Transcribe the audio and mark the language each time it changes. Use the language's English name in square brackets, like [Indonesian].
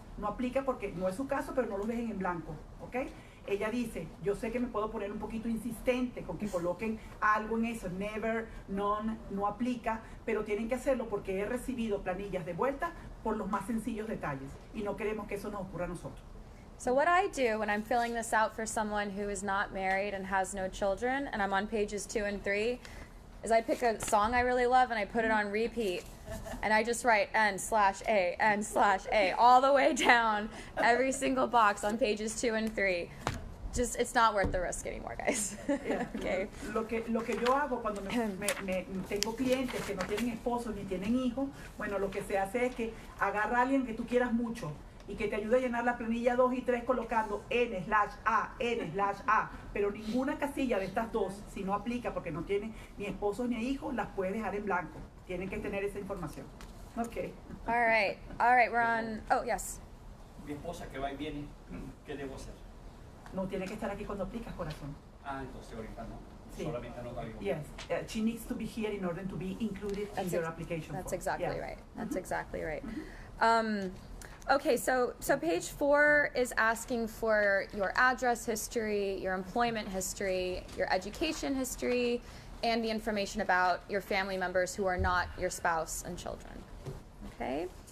[Spanish] No aplica porque no es su caso, pero no lo dejen en blanco, ¿ok? Ella dice, yo sé que me puedo poner un poquito insistente con que coloquen algo en eso, never, none, no aplica, pero tienen que hacerlo porque he recibido planillas de vuelta por los más sencillos detalles y no queremos que eso nos ocurra a nosotros. [English] So what I do when I'm filling this out for someone who is not married and has no children, and I'm on pages 2 and 3, is I pick a song I really love and I put it on repeat, and I just write N/A, N/A, all the way down every single box on pages 2 and 3. Just, it's not worth the risk anymore, guys. Okay. [Spanish] Lo que yo hago cuando tengo clientes que no tienen esposos ni tienen hijos, bueno, lo que se hace es que agarra a alguien que tú quieras mucho y que te ayude a llenar la planilla 2 y 3 colocando N/A, N/A, pero ninguna casilla de estas dos, si no aplica porque no tiene ni esposos ni hijos, las puedes dejar en blanco. Tienen que tener esa información. [English] Okay. All right, we're on, oh, yes. [Spanish] Mi esposa que va y viene, ¿qué debo hacer? No tiene que estar aquí cuando aplicas, corazón. Entonces ahorita no. Sí. Solamente no valgo. [English] Yes, she needs to be here in order to be included in your application That's form. exactly Yeah. right. That's exactly right. Okay, so page 4 is asking for your address history, your employment history, your education history, and the information about your family members who are not your spouse and children. Okay?